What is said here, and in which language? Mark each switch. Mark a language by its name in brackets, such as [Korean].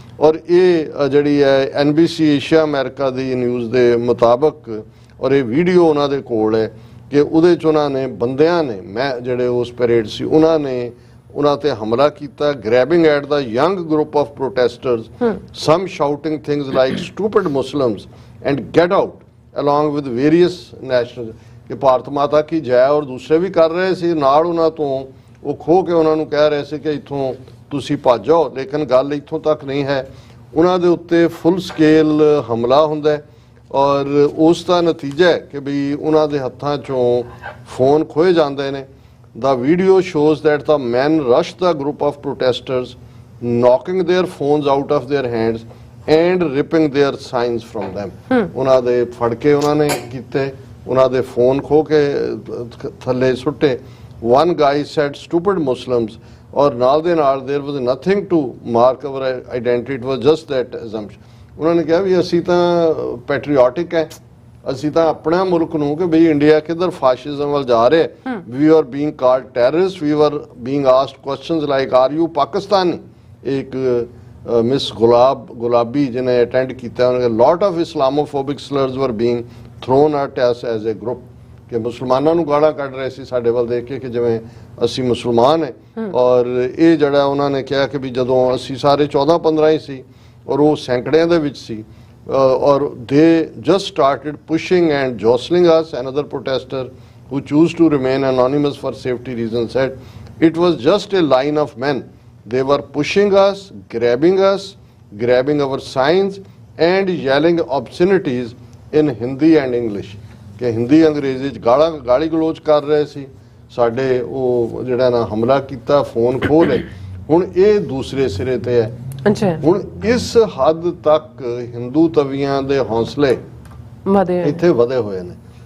[Punjabi] ਔਰ ਇਹ ਜਿਹੜੀ ਹੈ NBC ਏਸ਼ੀਆ ਅਮਰੀਕਾ ਦੀ ਨਿਊਜ਼ ਦੇ ਮੁਤਾਬਕ, ਔਰ ਇਹ ਵੀਡੀਓ ਉਹਨਾਂ ਦੇ ਕੋਲ ਹੈ ਕਿ ਉਹਦੇ 'ਚ ਉਹਨਾਂ ਨੇ ਬੰਦਿਆਂ ਨੇ, ਜਿਹੜੇ ਉਸ ਪਰੇਡ ਸੀ, ਉਹਨਾਂ ਨੇ ਉਹਨਾਂ ਤੇ ਹਮਲਾ ਕੀਤਾ, [English] grabbing at the young group of protesters, some shouting things like stupid Muslims and get out along with various national, [Punjabi] ਕਿ ਭਾਰਤ ਮਾਤਾ ਕੀ ਜੈ, ਔਰ ਦੂਸਰੇ ਵੀ ਕਰ ਰਹੇ ਸੀ ਨਾਲ ਉਹਨਾਂ ਤੋਂ, ਉਹ ਖੋ ਕੇ ਉਹਨਾਂ ਨੂੰ ਕਹਿ ਰਹੇ ਸੀ ਕਿ ਇੱਥੋਂ ਤੁਸੀਂ ਭੱਜ ਜਾਓ। ਲੇਕਿਨ ਗੱਲ ਇੱਥੋਂ ਤੱਕ ਨਹੀਂ ਹੈ, ਉਹਨਾਂ ਦੇ ਉੱਤੇ ਫੁੱਲ ਸਕੇਲ ਹਮਲਾ ਹੁੰਦਾ ਔਰ ਉਸ ਦਾ ਨਤੀਜਾ ਹੈ ਕਿ ਵੀ ਉਹਨਾਂ ਦੇ ਹੱਥਾਂ 'ਚੋਂ ਫੋਨ ਖੋਏ ਜਾਂਦੇ ਨੇ। [English] The video shows that the men rushed the group of protesters, knocking their phones out of their hands and ripping their signs from them. [Punjabi] ਉਹਨਾਂ ਦੇ ਫੜ ਕੇ ਉਹਨਾਂ ਨੇ ਕੀਤੇ, ਉਹਨਾਂ ਦੇ ਫੋਨ ਖੋ ਕੇ ਥੱਲੇ ਸੁੱਟੇ। [English] One guy said stupid Muslims, [Punjabi] ਔਰ ਨਾਲ ਦੇ ਨਾਲ [English] there was nothing to mark our identity, it was just that assumption. [Punjabi] ਉਹਨਾਂ ਨੇ ਕਿਹਾ ਵੀ ਅਸੀਂ ਤਾਂ ਪੈਟਰੀਓਟਿਕ ਹੈ, ਅਸੀਂ ਤਾਂ ਆਪਣਾ ਮੁਲਕ ਨੂੰ, ਕਿ ਬਈ ਇੰਡੀਆ ਕਿੱਧਰ ਫਾਸ਼ਿਜ਼ਮ ਵੱਲ ਜਾ ਰਿਹਾ। [English] We are being called terrorist, we are being asked questions like are you Pakistani. [Punjabi] ਇੱਕ ਮਿਸ ਗੁਲਾਬੀ ਜਿਹਨੇ ਅਟੈਂਡ ਕੀਤਾ, ਉਹਨਾਂ ਨੇ [English] lot of Islamophobic slurs were being thrown at us as a group, [Punjabi] ਕਿ ਮੁਸਲਮਾਨਾਂ ਨੂੰ ਗਾਲਾਂ ਕੱਢ ਰਹੇ ਸੀ ਸਾਡੇ ਵੱਲ ਦੇਖ ਕੇ ਕਿ ਜਿਵੇਂ ਅਸੀਂ ਮੁਸਲਮਾਨ ਹੈ। ਔਰ ਇਹ ਜਿਹੜਾ ਉਹਨਾਂ ਨੇ ਕਿਹਾ ਕਿ ਵੀ ਜਦੋਂ ਅਸੀਂ ਸਾਰੇ 14-15 ਹੀ ਸੀ ਔਰ ਉਹ ਸੈਂਕੜਿਆਂ ਦੇ ਵਿੱਚ ਸੀ, ਔਰ [English] they just started pushing and jostling us. Another protester who chose to remain anonymous for safety reasons said, it was just a line of men. They were pushing us, grabbing our signs and yelling obscenities in Hindi and English. [Punjabi] ਕਿ ਹਿੰਦੀ ਅੰਗਰੇਜ਼ੀ 'ਚ ਗਾਲੀ ਗਲੋਚ ਕਰ ਰਹੇ ਸੀ ਸਾਡੇ, ਉਹ ਜਿਹੜਾ ਨਾ ਹਮਲਾ ਕੀਤਾ, ਫੋਨ ਖੋਹ ਲਏ। ਹੁਣ ਇਹ ਦੂਸਰੇ ਸਿਰੇ ਤੇ ਹੈ। ਹੁਣ ਇਸ ਹੱਦ ਤੱਕ ਹਿੰਦੂ ਤਵੀਆਂ ਦੇ ਹੌਸਲੇ ਇੱਥੇ ਵਧੇ ਹੋਏ ਨੇ।